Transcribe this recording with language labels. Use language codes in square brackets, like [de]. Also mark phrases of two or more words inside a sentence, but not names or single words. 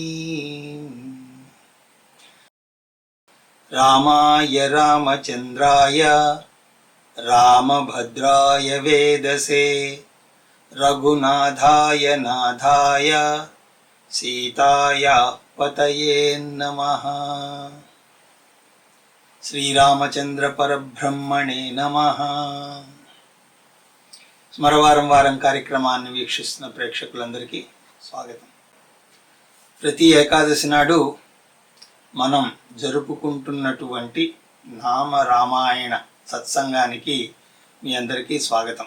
[sa] रामाय रामचन्द्राय रामभद्राय वेदसे रघुनाथाय नाथाय सीताया पतये नमः। శ్రీరామచంద్ర పరబ్రహ్మణే నమః. [te] స్మరవారం వారం కార్యక్రమాన్ని వీక్షిస్తున్న ప్రేక్షకులందరికీ స్వాగతం. ప్రతి ఏకాదశి నాడు మనం జరుపుకుంటున్నటువంటి నామ రామాయణ సత్సంగానికి మీ అందరికీ స్వాగతం.